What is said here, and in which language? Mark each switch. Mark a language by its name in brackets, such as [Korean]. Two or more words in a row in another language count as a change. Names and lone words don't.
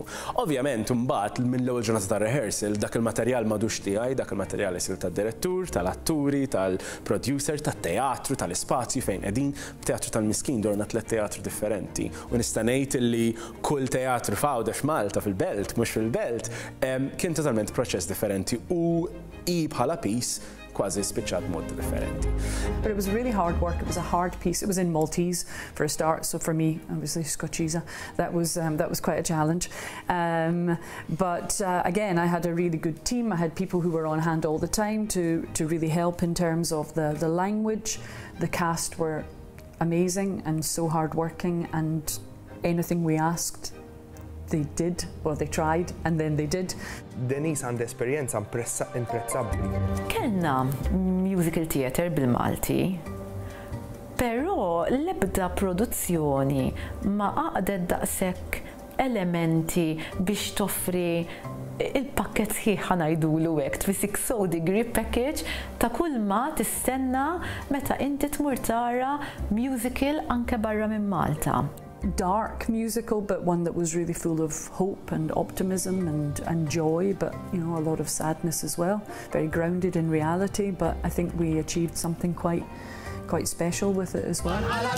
[Maltese] Ovvjament, mbagħad minn l-ewwel ġurnata ta' rehearsal dak il-materjal m'għadux tiegħi, dak il-materjal isir tad-direttur, tal-atturi, tal-producer, tat-teatru, tal-ispazju fejn qegħdin. Teatru tal-Miskin dorna 3 teatri differenti. U nista' ngħid illi kull teatru f'għawda f'Malta fil-Belt, mhux fil-Belt, kien totalment proċess differenti u bħala piece kważi spiċċat mod differenti. [English] But it was really hard work. It was a hard piece. It was in Maltese for a start, so for me, obviously Scotchese, that was quite a challenge. But again, I had a really good team. I had people who were on hand all the time to really help in terms of the language. The cast were amazing and so hardworking, and anything we asked, they did, or they tried, and then they did. [Maltese] Denise għandha esperjenza imprezzabbli. Kellna [English] musical theatre [Maltese] bil-Malti, però l-ebda produzzjoni ma għaqdet daqshekk elementi biex toffri il-pakket sħiħ ngħidulu hekk, tfisik so [English] degree package [Maltese] ta' kull ma tistenna meta inti tmur tara musical anke barra minn Malta. [English] Dark musical, but one that was really full of hope and optimism and joy, but you know, a lot of sadness as well. Very grounded in reality, but I think we achieved something quite special with it as well.